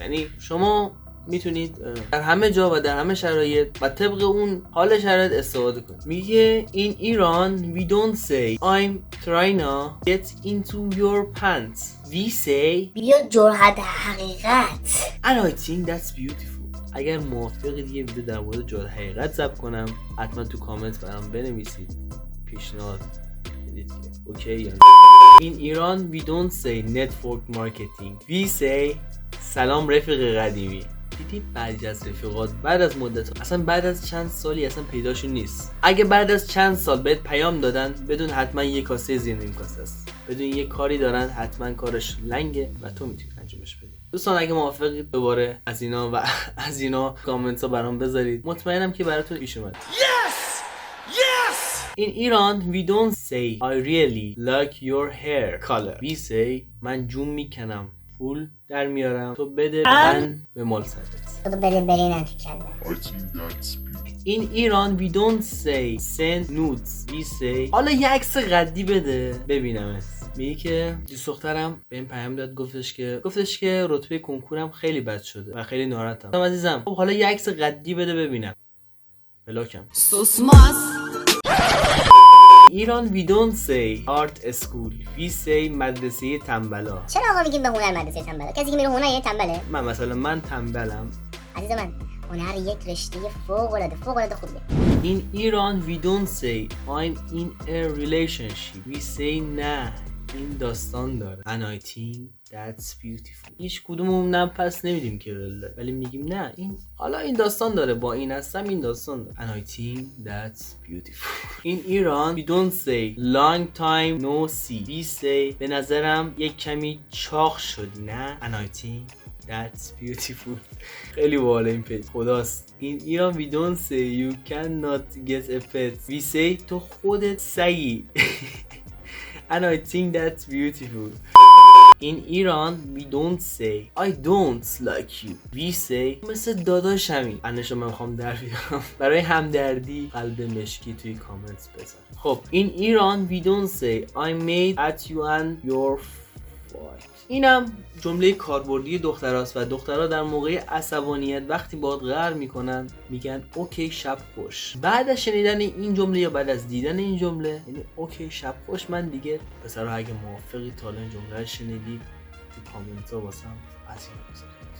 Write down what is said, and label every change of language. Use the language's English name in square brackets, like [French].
[Persian] یعنی شما میتونید در همه جا و در همه شرایط و طبق اون حال شرایط استفاده کنید. میگه [English] in Iran we don't say I'm trying to get into your pants. We say [Persian] بیا جرأت حقیقت. [English] and I think that's beautiful. [Persian] اگر موافقید یه ویدیو در مورد جهاد حقیقت ضبط کنم حتما تو کامنت برام بنویسید پیشنهاد بدید که اوکی یا نه. [English] In Iran we don't say network marketing, we say [Persian] سلام رفیق قدیمی. دیدی بعضی از رفیقات بعد از مدت اصلا بعد از چند سالی اصلا پیداشون نیست. اگه بعد از چند سال بهت پیام دادن بدون حتما یه کاسه زیر نیم کاسه است، بدون یه کاری دارن حتما کارش لنگه و تو میتونی انجامش بدی. دوستان اگه موافقید دوباره از اینا کامنت ها برام بذارید، مطمئنم که براتون پیش اومد. [English] In Iran we don't say I really like your hair color, we say [Persian] من جون میکنم پول در میارم تو بده من به مال سرت. تو بده برینم تو کله. [English] I think that's beautiful. In Iran we don't say send nudes, we say [Persian] حالا یه عکس قدی بده ببینمت. میگه که دوست دخترم بهم پیام داد گفتش که رتبه کنکورم خیلی بد شده و خیلی ناراحتم. عزیزم خب حالا یه عکس قدی بده ببینم. بلاکم. Susmaz. [English] ایران we don't say art school, we say [Persian] مدرسه تنبلا. چرا آقا میگیم به هنر مدرسه تنبله؟ کسی که میره هنر یه تنبله؟ من تنبلم. عزیز من هنر یک رشته فوق العاده خوبه. [English] In Iran we don't say I'm in a relationship, we say [Persian] نه این داستان داره [English] and I think that's beautiful. [Persian] هیچ کدوممون پس نمیدیم که ولی میگیم نه این حالا این داستان داره با این هستم این داستان داره [English] and I think that's beautiful. In Iran we don't say long time no see, we say [Persian] به نظرم یک کمی چاق شدی نه [English] and I think that's beautiful. [Persian] خیلی باحال این پیج خداست. [English] In Iran we don't say you cannot get a pet, we say [Persian] تو خودت سگی [English] and I think that's beautiful. In Iran we don't say I don't like you, we say [Persian] مثل داداشمی. انشا من میخوام در بیارم برای همدردی قلب مشکی توی کامنت بذار. خب [English] In Iran we don't say I made at you and your fight. [Persian] اینم جمله کاربردی دختراست و دخترها در موقع عصبانیت وقتی باهات قهر میکنن میگن اوکی شب خوش. بعد از شنیدن این جمله یا بعد از دیدن این جمله یعنی اوکی شب خوش، من دیگه پسرها اگه موافقی تا این جمله رو شنیدید تو کامنت ها واسم از این بذارید.